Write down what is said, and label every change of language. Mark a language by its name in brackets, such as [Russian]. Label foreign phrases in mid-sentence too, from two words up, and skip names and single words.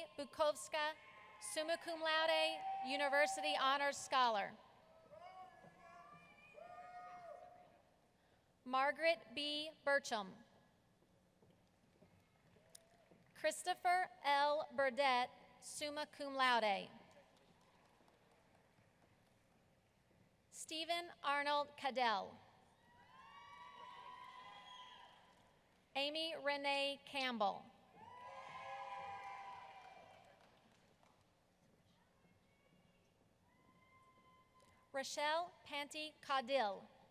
[Latin] Bukovska, summa cum laude, [English] University Honors Scholar. Margaret B. Burcham. Christopher L. [Latin] Burdett, summa cum laude. [English] Stephen Arnold Cadell. Amy Renee Campbell. Rochelle Panty Caudill.